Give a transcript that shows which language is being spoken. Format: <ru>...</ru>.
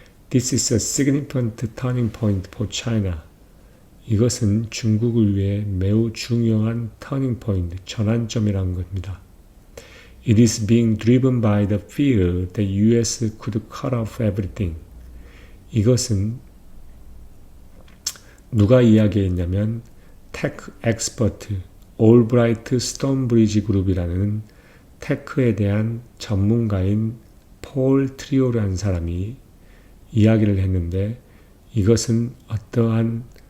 <en>This is a significant turning point for China.</en> <ko>이것은 중국을 위해 매우 중요한 터닝 포인트, 전환점이라는 겁니다.</ko> <en>It is being driven by the fear that US could cut off everything.</en> <ko>이것은 누가 이야기했냐면 테크 엑스퍼트 올브라이트 스톤브리지 그룹이라는 테크에 대한 전문가인 폴 트리오라는 사람이 이야기를 했는데 이것은 어떠한</ko>